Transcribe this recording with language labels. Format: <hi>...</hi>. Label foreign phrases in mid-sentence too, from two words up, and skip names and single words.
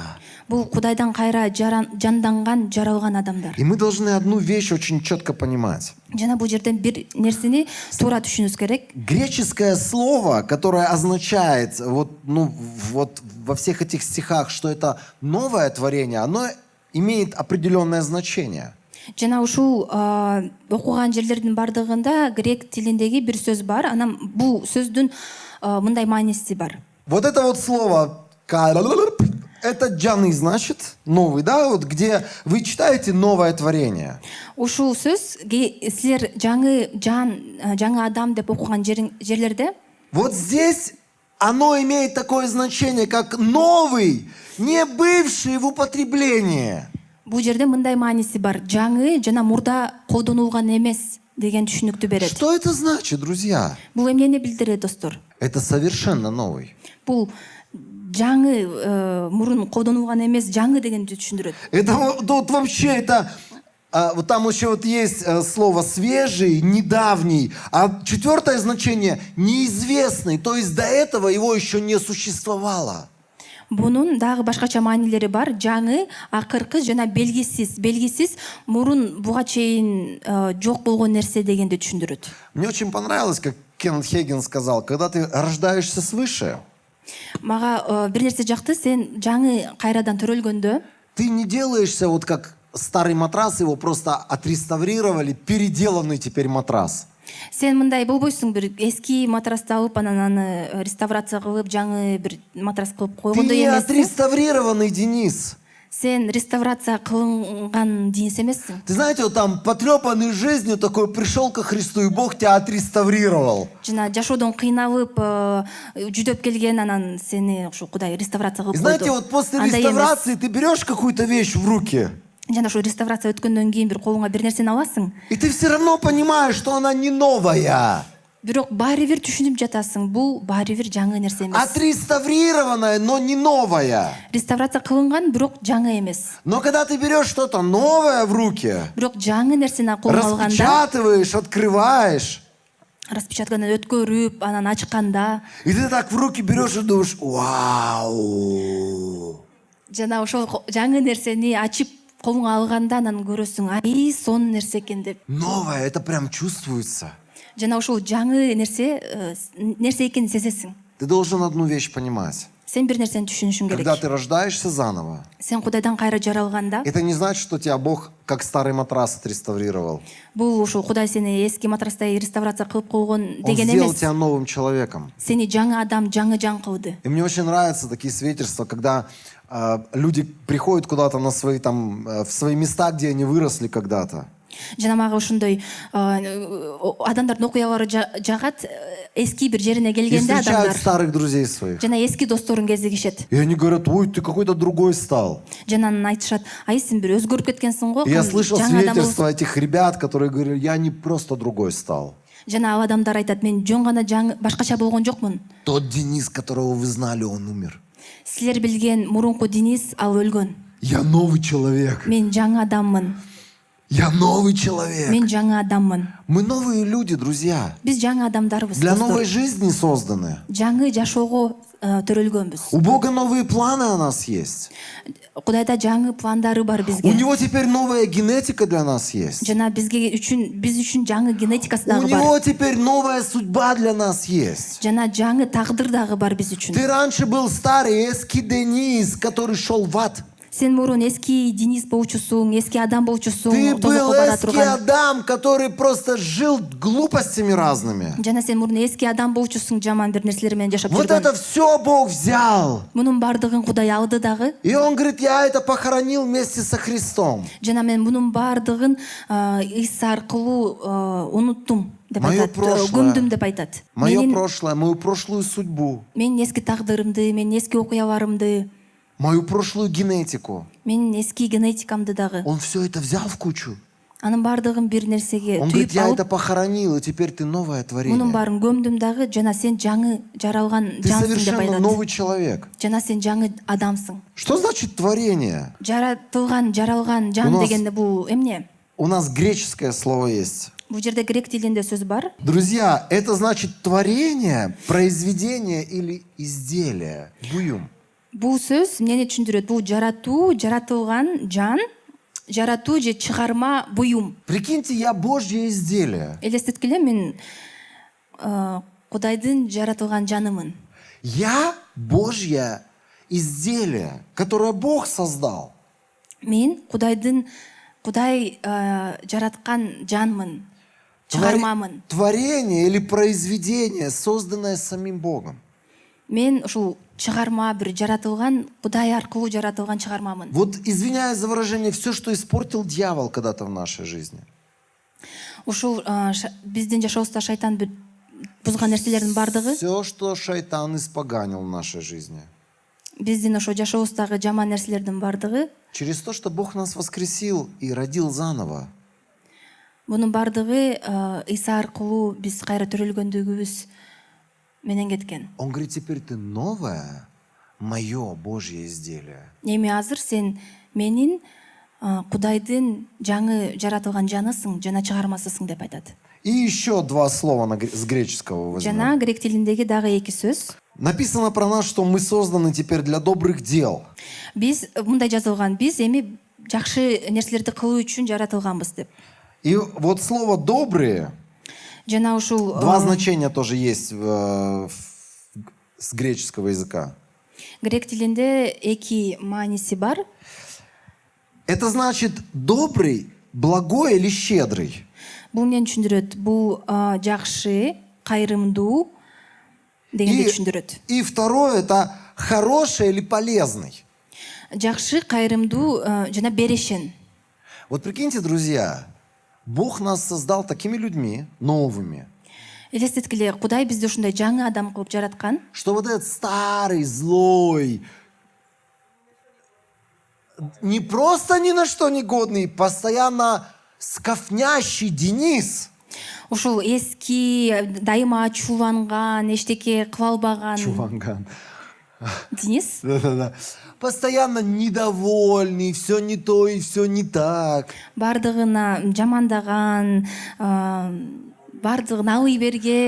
<ky>бул Кудайдан кайра жанданган, жаралган адамдар.</ky> <ru>И мы должны одну вещь очень четко понимать.</ru> <ky>Жана бул жерден бир нерсени туура түшүнүбүз керек.</ky> <ru>Греческое слово, которое означает вот во всех этих стихах, что это новое творение, оно имеет определенное значение.</ru> <ky>Жана ушул окуган жерлердин бардыгында грек тилиндеги бир сөз бар. Анан бул сөздүн мындай мааниси бар.</ky> <ru>Вот это вот слово это джаны, значит, новый, да, вот где вы читаете новое творение.</ru> <ky>Ушул сөз силер жаңы жан, жаңы адам деп окуган жерлерде</ky> <ru>Вот здесь оно имеет такое значение, как новый, не бывший в употреблении.</ru> <ky>бул жерде мындай мааниси бар. Жаңы жана мурда колдонулган эмес деген түшүнүктү берет.</ky> <ru>Что это значит, друзья?</ru> <ky>Бул эмнени билдирет, достор?</ky> <ru>Это совершенно новый.</ru> <ky>Бул жаңы мурун колдонулган эмес, жаңы дегенди түшүндүрөт.</ky> <ru>Это вот вообще это... вот там еще вот есть слово свежий, недавний, а четвертое значение неизвестный, то есть до этого его еще не существовало.</ru> <ky>Бунун дагы башкача маанилери бар. Жаңы, акыркы жана белгисиз мурун буга чейин жок болгон нерсе дегенди түшүндүрөт.</ky> <ru>Мне очень понравилось, как Кеннет Хейген сказал, когда ты рождаешься свыше,</ru> <ky>Мага бир нерсе жакты, сен жаңы кайрадан төрөлгөндө</ky> <ru>ты не делаешься вот как старый матрас, его просто отреставрировали, переделанный теперь матрас.</ru> <ky>сен мындай болбойсуң, бир эски матрасты алып, анан аны реставрация кылып, жаңы бир матрас кылып</ky> <ru>Ты</ru> <ky>койгондой</ky> <ru>не</ru> <ky>эмес.</ky> <ru>отреставрированный, Денис.</ru> <ky>сен реставрация кылынган динис эмессиң.</ky> <ru>Ты знаете, вот там потрепанный жизнью такой пришел ко Христу, и Бог тебя отреставрировал.</ru> <ky>Жана жашоодон кыйналып жүдөп келген, анан сени ушу Кудай реставрация</ky> <ru>И</ru> <ky>кылып</ky> <ru>знаете,</ru> <ky>койду.</ky> <ru>вот после</ru> <ky>Андай эмес.</ky> <ru>реставрации ты берешь какую-то вещь в руки,</ru> <ky>Жана ушу реставрация өткөндөн кийин бир колуңа бир нерсени аласың.</ky> <ru>и ты все равно понимаешь, что она не новая.</ru> <ky>Бирок баары бир түшүнүп жатасың, бул баары бир жаңы нерсе эмес.</ky> <ru>Отреставрированная, но не новая.</ru> <ky>Реставрация кылынган, бирок жаңы эмес.</ky> <ru>Но когда ты берешь что-то новое в руки,</ru> <ky>Бирок жаңы нерсени колуңа алганда,</ky> <ru>распечатываешь, открываешь,</ru> <ky>распечаткадан өткөрүп, анан ачканда,</ky> <ru>и ты так в руки берешь и думаешь, вау.</ru> <ky>жана ошол жаңы нерсени ачып колуңа алганда анан көрөсүң, ай сонун нерсе экен деп.</ky> <ru>Новое, это прям чувствуется.</ru> <ky>Жана ошол жаңы нерсе экенин сезесиң.</ky> <ru>Ты должен одну вещь понимать.</ru> <ky>Сен бир нерсени түшүнүшүң</ky> <ru>Когда</ru> <ky>керек.</ky> <ru>ты рождаешься заново,</ru> <ky>Сен Кудайдан кайра жаралганда,</ky> <ru>это не значит, что тебя Бог как старый матрас отреставрировал.</ru> <ky>бул ушул Кудай сени эски матрастай реставрация кылып койгон</ky> <ru>Он</ru> <ky>деген</ky> <ru>сделал</ru> <ky>эмес.</ky> <ru>тебя новым человеком.</ru> <ky>Сени жаңы адам, жаңы жан кылды.</ky> <ru>И мне очень нравятся такие свидетельства, когда люди приходят куда-то на свои там, в свои места, где они выросли когда-то.</ru> <ky>Жана мага ошондой адамдардын окуялары жагат, эски бир жерине</ky> <ru>И</ru> <ky>келгенде</ky> <ru>встречают</ru> <ky>адамдар</ky> <ru>старых друзей своих.</ru> <ky>жана эски досторун кезигишет.</ky> <ru>И они говорят, ой, ты какой-то другой стал.</ru> <ky>Жана анан айтышат, ай сен бир өзгөрүп кеткенсиң го.</ky> <ru>И я слышал</ru> <ky>жаңы адам</ky> <ru>свидетельства этих ребят, которые говорят, я не просто другой стал.</ru> <ky>Жана ал адамдар айтат, мен жөн гана жаңы башкача болгон жокмун.</ky> <ru>Тот Денис, которого вы знали, он умер.</ru> <ky>Силер билген мурунку Денис, ал өлгөн.</ky> <ru>Я новый человек.</ru> <ky>Мен жаңы адаммын.</ky> <ru>Я новый человек.</ru> <ky>Мен жаңы адаммын.</ky> <ru>Мы новые люди, друзья.</ru> <ky>Биз жаңы адамдарбыз.</ky> <ru>Для</ru> <ky>достор.</ky> <ru>новой жизни созданы.</ru> <ky>Жаңы жашоого төрөлгөнбүз.</ky> <ru>У Бога новые планы о нас есть.</ru> <ky>Кудайда жаңы пландары бар</ky> <ru>У</ru> <ky>бизге.</ky> <ru>Него теперь новая генетика для нас есть.</ru> <ky>Жана биз үчүн жаңы генетикасы</ky> <ru>У</ru> <ky>дагы бар.</ky> <ru>Него теперь новая судьба для нас есть.</ru> <ky>Жана жаңы тагдыр дагы бар биз үчүн.</ky> <ru>Ты раньше был старый, эский Денис, который шел в ад.</ru> <ky>Сен мурун эски Денис болчусуң, эски адам</ky> <ru>Ты</ru> <ky>болчусуң,</ky> <ru>был</ru> <ky>тозокко бара</ky> <ru>эский</ru> <ky>турган.</ky> <ru>Адам, который просто жил глупостями разными.</ru> <ky>Жана сен мурун эски адам болчусуң, жаман бир нерселер менен жашап</ky> <ru>Вот</ru> <ky>жүргөн.</ky> <ru>это все Бог взял.</ru> <ky>Мунун бардыгын Кудай алды дагы.</ky> <ru>И Он говорит, я это похоронил вместе со Христом.</ru> <ky>Жана мен мунун бардыгын Иса аркылуу унуттум деп</ky> <ru>Моё</ru> <ky>айтат,</ky> <ru>прошлое.</ru> <ky>көмдүм деп айтат.</ky> <ru>Мое прошлое, мою прошлую судьбу,</ru> <ky>Менин эски тагдырымды, менин эски окуяларымды,</ky> <ru>мою прошлую генетику.</ru> <ky>менин эски генетикамды дагы.</ky> <ru>Он все это взял в кучу.</ru> <ky>Анын бардыгын бир нерсеге</ky> <ru>Он говорит,</ru> <ky>түйүп</ky> <ru>я</ru> <ky>алып,</ky> <ru>это похоронил, и теперь ты новое</ru> <ky>мунун</ky> <ru>творение.</ru> <ky>баарын көмдүм дагы, жана сен жаңы жаралган</ky> <ru>Ты</ru> <ky>жансың деп</ky> <ru>совершенно</ru> <ky>айтат.</ky> <ru>новый человек.</ru> <ky>Жана сен жаңы адамсың.</ky> <ru>Что значит творение?</ru> <ky>Жаратылган, жаралган</ky> <ru>У</ru> <ky>жан</ky> <ru>нас-</ru> <ky>дегенде бул эмне?</ky> <ru>У нас греческое слово есть.</ru> <ky>Бул жерде грек тилинде сөз бар.</ky> <ru>Друзья, это значит творение, произведение или изделие.</ru> <ky>Буюм. Бул сөз эмнени түшүндүрөт? Бул жаратуу, жаратылган жан, жаратуу же чыгарма, буюм.</ky> <ru>Прикиньте, я Божье изделие.</ru> <ky>Элестеткиле, мен Кудайдын жаратылган жанымын.</ky> <ru>Я Божье изделие, которое Бог создал.</ru> <ky>Мен Кудай жараткан жанмын, чыгармамын.</ky> <ru>Творение или произведение, созданное самим Богом.</ru> <ky>Мен ушул чыгарма, бир жаратылган, Кудай аркылуу жаратылган чыгармамын.</ky> <ru>Вот, извиняюсь за выражение, все, что испортил дьявол когда-то в нашей жизни.</ru> <ky>Ушул биздин жашообузда шайтан бузган нерселердин бардыгы,</ky> <ru>Все, что шайтан испоганил в нашей жизни.</ru> <ky>биздин ошо жашообуздагы жаман нерселердин бардыгы,</ky> <ru>Через то, что Бог нас воскресил и родил заново.</ru> <ky>мунун бардыгы Иса аркылуу биз кайра төрөлгөндүгүбүз менен кеткен.</ky> <ru>Он говорит, теперь ты новое, мое Божье изделие.</ru> <ky>Эми азыр сен менин Кудайдын жаңы жаратылган жанысың, жана чыгармасысың деп айтат.</ky> <ru>И еще два слова с греческого возьмем.</ru> <ky>Жана грек тилиндеги дагы эки сөз.</ky> <ru>Написано про нас, что мы созданы теперь для добрых дел.</ru> <ky>Биз мындай жазылган, биз эми жакшы нерселерди кылуу үчүн жаратылганбыз деп.</ky> <ru>И вот слово «добрые»,</ru> <ky>Жана ушул</ky> <ru>два значения тоже есть с греческого языка.</ru> <ky>грек тилинде эки мааниси бар.</ky> <ru>Это значит добрый, благой или щедрый.</ru> <ky>Бул эмнени түшүндүрөт? Бул жакшы, кайрымдуу дегенди түшүндүрөт.</ky> <ru>И второе, это хороший или полезный.</ru> <ky>жакшы, кайрымдуу жана берешен.</ky> <ru>Вот прикиньте, друзья, Бог нас создал такими людьми, новыми,</ru> <ky>Элестеткиле, Кудай бизди ушундай жаңы адам кылып жараткан.</ky> <ru>что вот этот старый, злой, не просто ни на что не годный, постоянно скафнящий Денис.</ru> <ky>Ушул эски, дайыма ачууланган, эчтеке кыла албаган Чуванган. Денис</ky> <ru>Да-да-да. Постоянно недовольный, все не то и все не так.</ru> <ky>бардыгына жамандаган, бардыгын алый берген</ky>